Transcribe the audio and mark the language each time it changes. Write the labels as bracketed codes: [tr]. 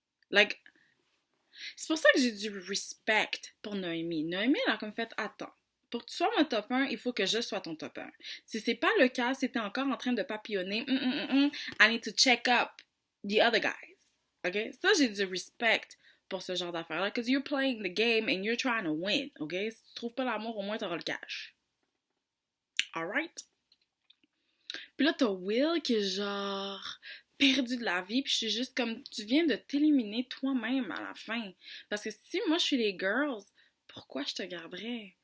[fr] Like, c'est pour ça que j'ai du respect pour Noémie. Noémie, elle a comme fait, attends. Pour que tu sois mon top 1, il faut que je sois ton top 1. Si c'est pas le cas, si t'es encore en train de papillonner, [en] I need to check up the other guys. [fr] OK? Ça, j'ai du respect pour ce genre d'affaires-là. [en] Because you're playing the game and you're trying to win. OK? [fr] Si tu trouves pas l'amour, au moins t'auras le cash. Alright? Puis là, t'as Will qui est genre perdu de la vie, puis je suis juste comme, tu viens de t'éliminer toi-même à la fin. Parce que si moi je suis les girls, pourquoi je te garderais?